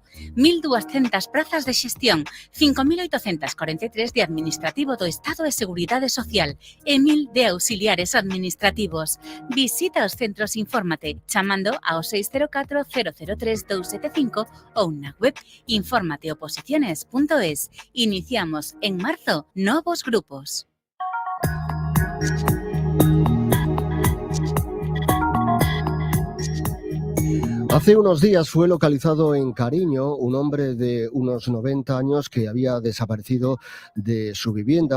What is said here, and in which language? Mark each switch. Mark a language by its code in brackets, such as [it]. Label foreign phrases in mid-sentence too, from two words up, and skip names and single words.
[gl] 1.200 prazas de xestión, 5.843 de administrativo do Estado e Seguridade Social e 1.000 de auxiliares administrativos. Visita os centros Infórmate chamando ao 604 003 275 ou na web informateoposiciones.es. Iniciamos en marzo novos grupos. [es] Hace unos días fue localizado en Cariño un hombre de unos 90 años que había desaparecido de su vivienda.